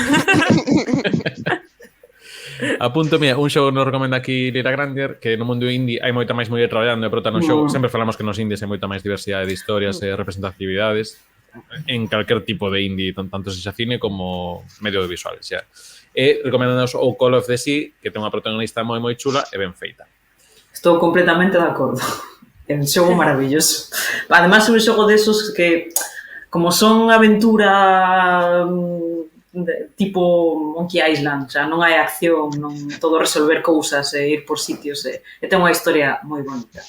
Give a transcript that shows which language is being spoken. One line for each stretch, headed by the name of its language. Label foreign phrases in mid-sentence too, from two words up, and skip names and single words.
Galician: Apunto, mira, un xogo nos recomenda aquí Lira Granger, que no mundo indie hai moita máis muller traballando e prota no xogo. Sempre falamos que nos indies hai moita máis diversidade de historias e representatividades en calquer tipo de indie, tanto se xa cine como medio audiovisual, xa. E recomendanos o Call of the Sea, que ten unha protagonista moi chula e ben feita. Estou completamente de acordo. É un xogo maravilloso. Además, é un xogo desos que, como son aventura tipo Monkey Island, xa non hai acción, non todo resolver cousas e ir por sitios, e ten unha historia moi bonita.